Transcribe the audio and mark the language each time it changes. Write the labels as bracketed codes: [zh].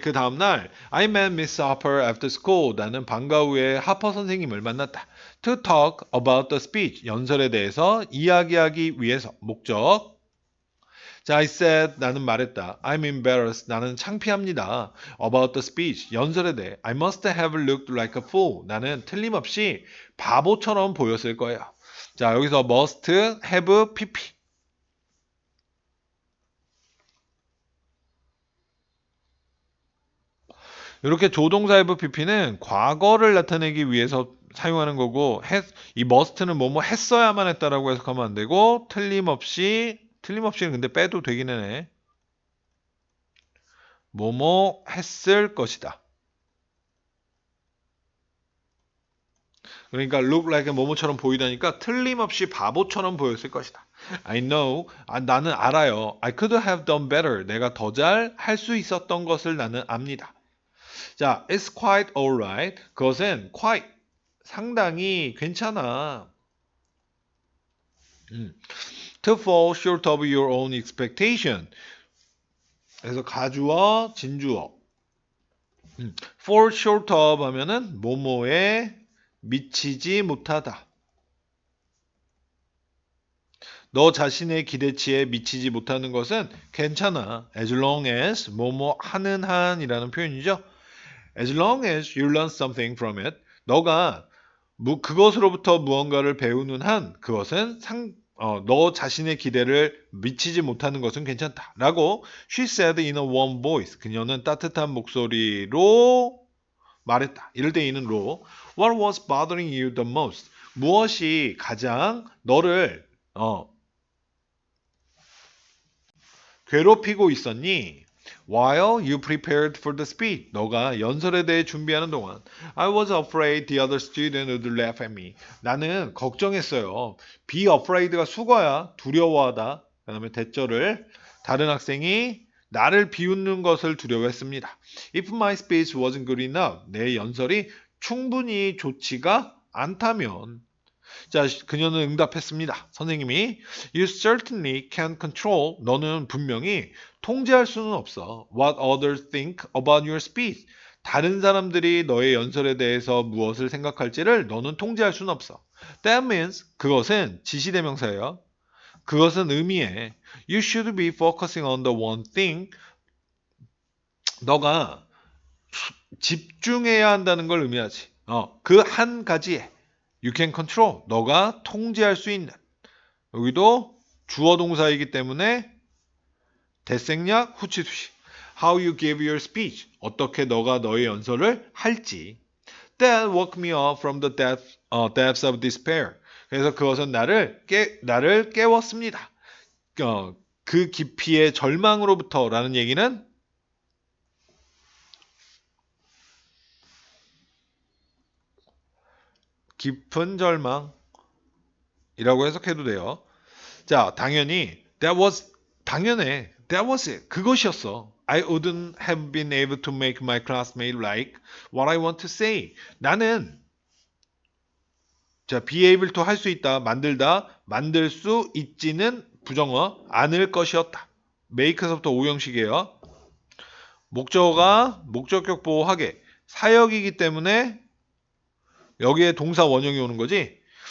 [ko] 그 다음날 [en] I met Miss Harper after school. [ko] 나는 방과 후에 하퍼 선생님을 만났다. [en] To talk about the speech. [ko] 연설에 대해서 이야기하기 위해서. 목적. 자, [en] I said, [ko] 나는 말했다. [en] I'm embarrassed. [ko] 나는 창피합니다. [en] About the speech. [ko] 연설에 대해. [en] I must have looked like a fool. [ko] 나는 틀림없이 바보처럼 보였을 거예요. 자, 여기서 [en] must have pp. [ko] 이렇게 조동사 have pp는 과거를 나타내기 위해서 사용하는 거고, 이 must는 뭐뭐 했어야만 했다라고 해석하면 안 되고, 틀림없이는 근데 빼도 되긴 해. 뭐뭐 했을 것이다. 그러니까 look like 뭐뭐처럼 보이다니까 틀림없이 바보처럼 보였을 것이다. [en] I know. [ko] 나는 알아요. [en] I could have done better. [ko] 내가 더 잘 할 수 있었던 것을 나는 압니다. [en] 자, it's quite alright. [ko] 그것은 quite 상당히 괜찮아. [en] To fall short of your own expectation. [ko] 그래서 가주어, 진주어. fall short of 하면은 뭐뭐에 미치지 못하다. 너 자신의 기대치에 미치지 못하는 것은 괜찮아. [en] As long as [ko] 뭐뭐 하는 한이라는 표현이죠. [en] As long as you learn something from it. [ko] 너가 그것으로부터 무언가를 배우는 한 그것은 너 자신의 기대를 미치지 못하는 것은 괜찮다. [en] 라고 she said in a warm voice. [ko] 그녀는 따뜻한 목소리로 말했다. 이럴 때 이는 로. [en] What was bothering you the most? [ko] 무엇이 가장 너를 괴롭히고 있었니? [en] While you prepared for the speech. [ko] 너가 연설에 대해 준비하는 동안 [en] I was afraid the other student would laugh at me. [ko] 나는 걱정했어요. Be afraid가 수거야. 두려워하다. 그 다음에 대절을 다른 학생이 나를 비웃는 것을 두려워했습니다. [en] If my speech wasn't good enough. [ko] 내 연설이 충분히 좋지가 않다면 자, 그녀는 응답했습니다. 선생님이 [en] You certainly can't control. [ko] 너는 분명히 통제할 수는 없어. [en] What others think about your speech. [ko] 다른 사람들이 너의 연설에 대해서 무엇을 생각할지를 너는 통제할 수는 없어. [en] That means [ko] 그것은 지시대명사예요. 그것은 의미해. [en] You should be focusing on the one thing. [ko] 너가 집중해야 한다는 걸 의미하지. 그 한 가지에. [en] You can control. [ko] 너가 통제할 수 있는. 여기도 주어 동사이기 때문에 대생략 후치수시. [en] How you give your speech. [ko] 어떻게 너가 너의 연설을 할지. [en] That woke me up from the depths of despair. [ko] 그래서 그것은 나를 깨웠습니다. 그 깊이의 절망으로부터라는 얘기는 깊은 절망이라고 해석해도 돼요. 자, 당연히 당연해. [en] That was it. [ko] 그것이었어. [en] I wouldn't have been able to make my classmate like what I want to say. [ko] 나는 자, be able to 할 수 있다. 만들다. 만들 수 있지는 부정어 않을 것이었다. make서부터 오형식이에요. 목적어가 목적격 보호하게 사역이기 때문에 여기에 동사 원형이 오는 거지.